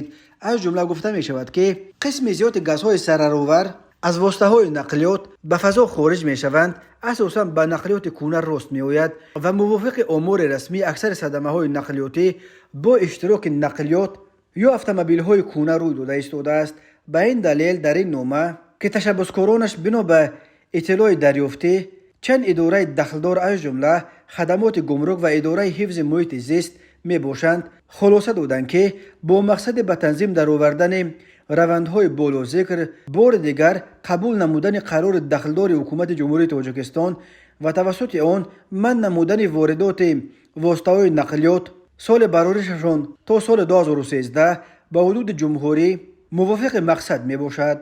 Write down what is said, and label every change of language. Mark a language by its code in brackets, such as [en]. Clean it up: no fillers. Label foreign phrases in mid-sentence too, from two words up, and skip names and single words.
[tg] аз ҷумла гуфта мешавад ки қисми зиёди газҳои зараровар аз воситаҳои нақлиёт ба фазо хориҷ мешаванд, асосан ба нақлиёти кӯна рост меояд ва мувофиқи омори расмӣ аксари садамаҳои нақлиётӣ бо иштироки нақлиёт ё автомобилҳои кӯна рӯй дода истодааст. ба ин далел дар ин нома ки ташаббускоронаш бино ба иттилои дарёфтӣ чанд идораи дахлдор аз ҷумла хадамоти гумрук ва идораи ҳифзи муҳити зист می باشند خلاصه دادند که با مقصد به تنظیم در آوردن روندهای بالا ذکر بار دیگر قبول نمودن قرار دخلدار حکومت جمهوری تاجیکستان و توسط آن منع نمودن واردات واسطه‌های نقلیات سال برآوریششان تا سال 2013 به حدود جمهوری موافق مقصد می باشد.